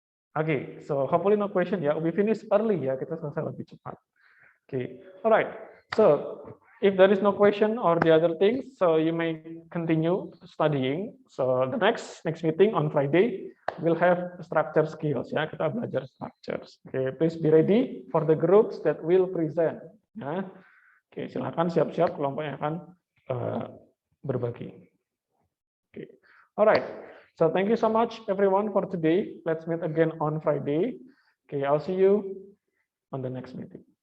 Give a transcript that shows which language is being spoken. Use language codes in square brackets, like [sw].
[en] Okay, so hopefully no question ya. We finish early ya, [id] kita selesai lebih cepat. [en] Okay, alright. So if there is no question or the other things, so you may continue studying. So the next meeting on Friday we'll have structure skills ya. [id] Kita belajar structures. [en] Okay, please be ready for the groups that will present. [id] Ya. Oke, silakan siap-siap kelompok yang akan berbagi. [en] Oke, alright. So thank you so much everyone for today. Let's meet again on Friday. Okay, I'll see you on the next meeting.